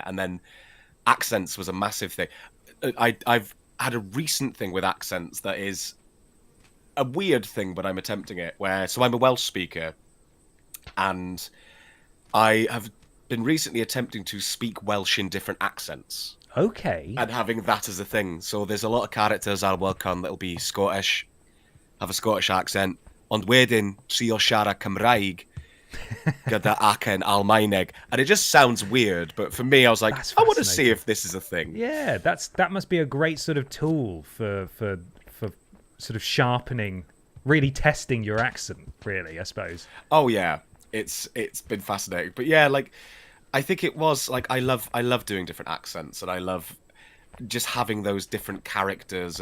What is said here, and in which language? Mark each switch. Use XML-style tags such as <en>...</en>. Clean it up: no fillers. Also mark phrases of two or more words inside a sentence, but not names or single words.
<en>And then accents was a massive thing. I've had a recent thing with accents that is a weird thing, but I'm attempting it. So I'm a Welsh speaker, and I have been recently attempting to speak Welsh in different accents. Okay. And having that as a thing. So there's a lot of characters I'll work on that'll be Scottish, have a Scottish accent,</en> <cy>ond wedyn trio siarad Cymraeg gyda acen Almaeneg.</cy> <en>And it just sounds weird, but for me, I was like, That's I want to see fascinating. if this is a thing. Yeah, that must be a great sort of tool for sort of sharpening, really testing your accent, really, I suppose. Oh yeah, it's been fascinating. But yeah, like I think it was like I love doing different accents, and I love just having those different characters.</en>